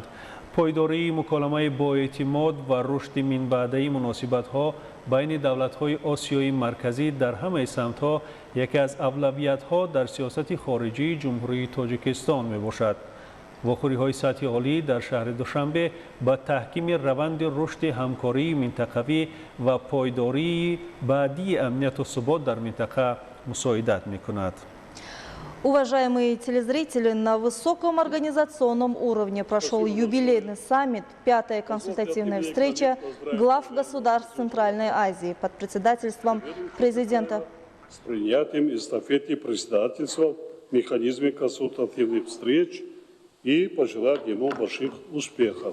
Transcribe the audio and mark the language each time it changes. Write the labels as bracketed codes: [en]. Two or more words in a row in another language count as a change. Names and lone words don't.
[tg] پایداری مکالمه با اعتماد و رشد من بعدی مناسبت‌ها بین دولت‌های آسیای مرکزی در همه سمت‌ها یکی از اولویت‌ها در سیاست خارجی جمهوری تاجیکستان میباشد. واخوری‌های سطح عالی در شهر دوشنبه با تحکیم روند رشد همکاری منطقوی و پایداری بعدی امنیت و ثبات در منطقه مساعدت می‌کند. [ru] Уважаемые телезрители, на высоком организационном уровне прошел юбилейный саммит, пятая консультативная встреча глав государств Центральной Азии под председательством президента. С принятием эстафеты председательства в механизме консультативных встреч и пожелать ему больших успехов.